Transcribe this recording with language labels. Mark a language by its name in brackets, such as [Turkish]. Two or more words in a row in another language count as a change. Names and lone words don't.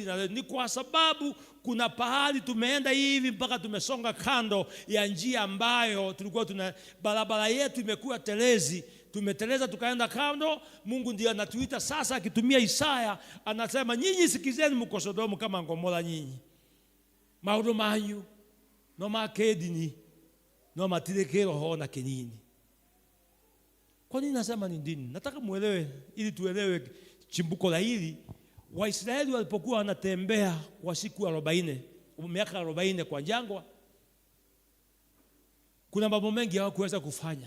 [Swahili] Na ni kwa sababu kuna pahali tumeenda hivi mpaka tumesonga kando ya njia ambayo tulikuwa barabara yetu imekuwa telezi. Tumeteleza tukaenda kando. Mungu ndiye anatuita sasa akitumia Isaya, anasema nyinyi sikizeni mko Sodomu kama Gomora nyinyi. [Kamba] Maundu manyu no makedini no matirekero hona kinini. [Swahili] Kwa nini nasema ni dini? Nataka muelewe ili tuelewe chimbuko la hili. Waisraeli walipokuwa wanatembea kwa siku 40, miaka 40 kwa jangwa, kuna mambo mengi hawakuweza kufanya.